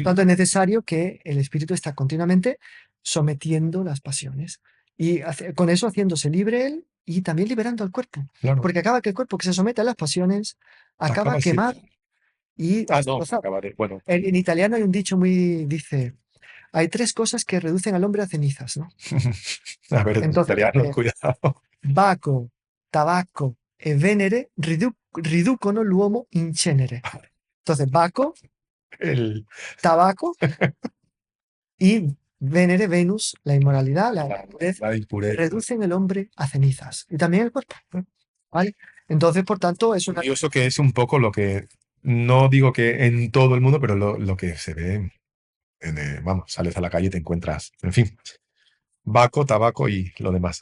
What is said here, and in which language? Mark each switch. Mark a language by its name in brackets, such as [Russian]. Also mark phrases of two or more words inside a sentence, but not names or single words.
[Spanish] tanto, es necesario que el espíritu está continuamente sometiendo las pasiones y con eso haciéndose libre él y también liberando al cuerpo. Claro. Porque acaba que el cuerpo que se somete a las pasiones acaba Acaba quemado y no, destrozado. acabaré. Bueno, En italiano hay un dicho dice, hay 3 cosas que reducen al hombre a cenizas, ¿no? a ver, Entonces, italiano, cuidado. Baco, [Italian] tabacco e Venere riducono l'uomo in cenere. [Spanish] Entonces, Baco, El, tabaco y Venere, Venus, la inmoralidad, la impureza, la impureza. reducen el hombre a cenizas. Y también el cuerpo. ¿Vale? Entonces, por tanto, es una... Curioso que es un poco lo que, no digo que en todo el mundo, pero lo que se ve, vamos, sales a la calle y te encuentras, en fin, Baco, tabaco y lo demás.